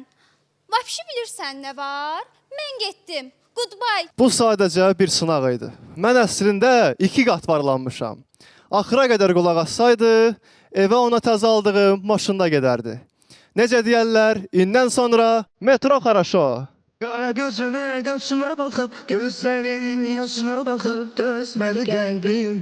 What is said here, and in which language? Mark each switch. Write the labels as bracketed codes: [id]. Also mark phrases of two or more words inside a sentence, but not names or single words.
[az] Vapşı bilirsən nə var? Mən getdim. Goodbye. Bu sadəcə bir sınaq idi. Mən əslində 2 qat varlanmışam. Axıra qədər qulaq assaydı, evə ona təzə aldığım maşında gedərdi. Necə deyərlər, indən sonra metro xaraşo. [tr] Kara gözüne gözüme bakıp gözlerinin yaşına bakıp dözmedi kalbim.